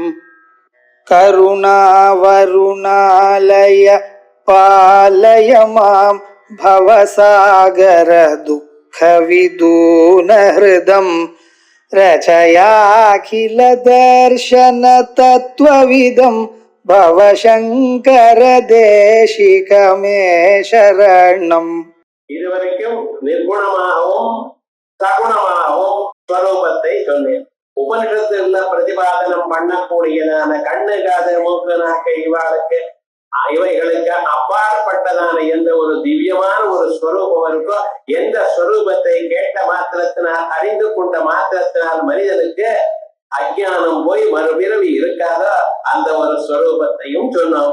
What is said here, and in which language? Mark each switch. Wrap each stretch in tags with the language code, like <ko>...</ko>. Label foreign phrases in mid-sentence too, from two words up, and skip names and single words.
<sa>करुणावरुणालय पालय मां भवसागर दुःखविदून हृदं रचयाखिल दर्शन तत्त्वविदं भवशङ्कर देशिकमे शरणम्.</sa> <ta>இதுவரைக்கும் நிர்குணமாகவும் சகுணமாகவும் ஸ்வரூபத்தை சொன்னேன். உபனிஷத்துல பிரதிபாதனம் பண்ணக்கூடியதான கண்ணு காது மூக்கு நாக்கு இவைகளுக்கு அப்பாற்பட்டதான எந்த ஒரு திவ்யமான ஒரு ஸ்வரூபம் இருக்கோ, எந்த ஸ்வரூபத்தை கேட்ட மாத்திரத்தினால் அறிந்து கொண்ட மாத்திரத்தினால் மனிதனுக்கு அஜ்ஞானம் போய் மறுபிறவி இருக்காதோ அந்த ஒரு ஸ்வரூபத்தையும் சொன்னோம்.</ta>